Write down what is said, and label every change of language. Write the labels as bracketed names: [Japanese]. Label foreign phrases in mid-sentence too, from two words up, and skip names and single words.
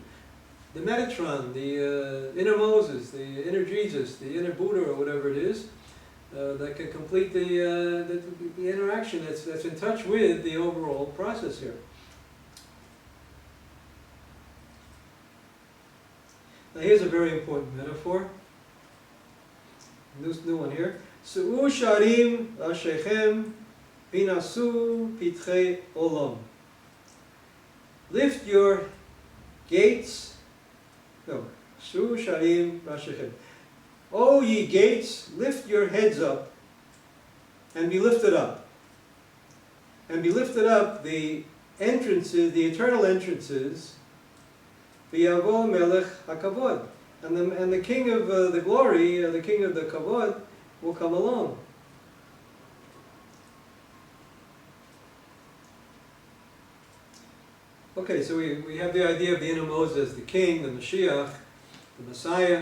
[English] The Metatron, the inner Moses, the inner Jesus, the inner Buddha, or whatever it is, that can complete the interaction that's in touch with the overall process here. Now here's a very important metaphor. New one here. [Hebrew] שאו שערים ראשיכם והנשאו פתחי עולם. [English] Lift your gates. No. [Hebrew] שאו שערים ראשיכם. [English] O ye gates, lift your heads up and be lifted up. And be lifted up the entrances, the eternal entrances. [Hebrew] ויבוא מלך הכבוד, [English] and the king of the glory, the king of the kavod, will come along. Okay, so we have the idea of the inner Moses, the king, the Mashiach, the Messiah.